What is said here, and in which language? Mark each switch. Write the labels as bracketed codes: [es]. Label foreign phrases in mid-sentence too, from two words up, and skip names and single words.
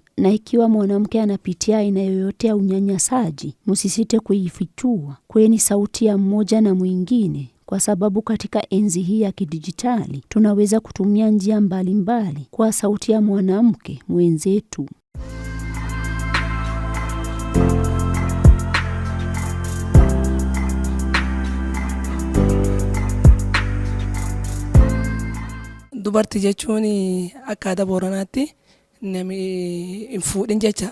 [sw] Na ikiwa mwanamke anapitia aina yoyote ya unyanyasaji, msisite kuifichua, kweni sauti ya mmoja na mwingine, kwa sababu katika enzi hii ya kidijitali tunaweza kutumia njia mbalimbali kwa sauti ya mwanamke mwenzetu. [om] Dubartii jechuun akka aadaa Booranaatti namni hin fuudhin jecha.